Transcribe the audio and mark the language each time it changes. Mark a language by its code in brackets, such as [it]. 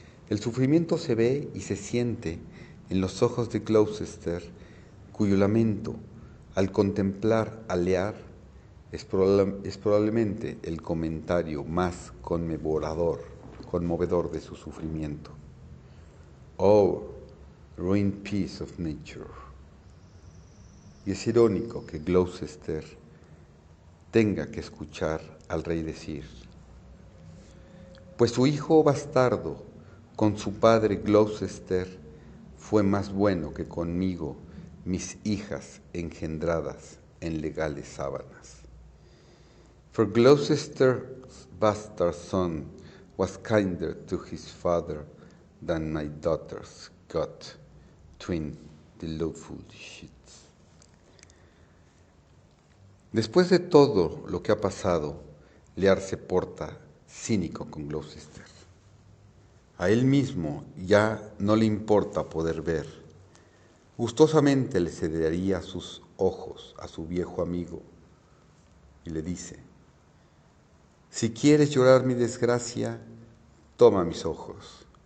[es] El sufrimiento se ve y se siente en los ojos de Gloucester, cuyo lamento, al contemplar a Lear, es probablemente el comentario más conmovedor de su sufrimiento. [en] Oh, ruined piece of nature. [es] Y es irónico que Gloucester tenga que escuchar al rey decir: pues su hijo bastardo con su padre Gloucester fue más bueno que conmigo, mis hijas engendradas en legales sábanas. [en] For Gloucester's bastard son was kinder to his father than my daughters got twin the lawful sheets. [es] Después de todo lo que ha pasado, Lear se porta cínico con Gloucester. A él mismo ya no le importa poder ver. Gustosamente le cedería sus ojos a su viejo amigo y le dice: si quieres llorar mi desgracia, toma mis ojos.